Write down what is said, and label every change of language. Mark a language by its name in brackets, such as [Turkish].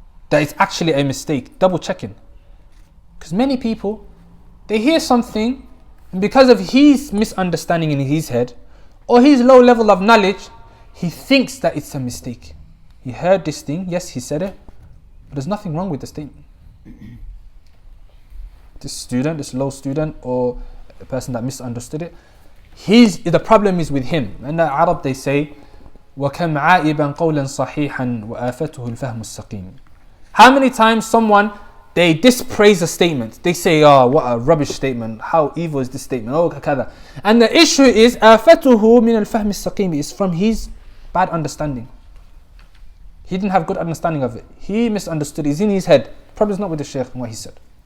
[English] That it's actually a mistake. Double checking. Because many people, they hear something and because of his misunderstanding in his head or his low level of knowledge, he thinks that it's a mistake. He heard this thing, yes, he said it, but there's nothing wrong with the statement. This student, this low student, or a person that misunderstood it, the problem is with him. And the Arab, they say, [Arabic] وَكَمْ عَائِبًا قَوْلًا صَحِيحًا وَآفَتُهُ الْفَهْمُ السَّقِيمِ. [English] How many times someone, they dispraise a statement. They say, oh, what a rubbish statement. How evil is this statement? Oh, kada. And the issue is, [Arabic] آفَتُهُ مِنَ الْفَهْمِ السَّقِيمِ, [English] is from his bad understanding. He didn't have good understanding of it. He misunderstood. It's in his head. Probably is not with the Shaykh and what he said.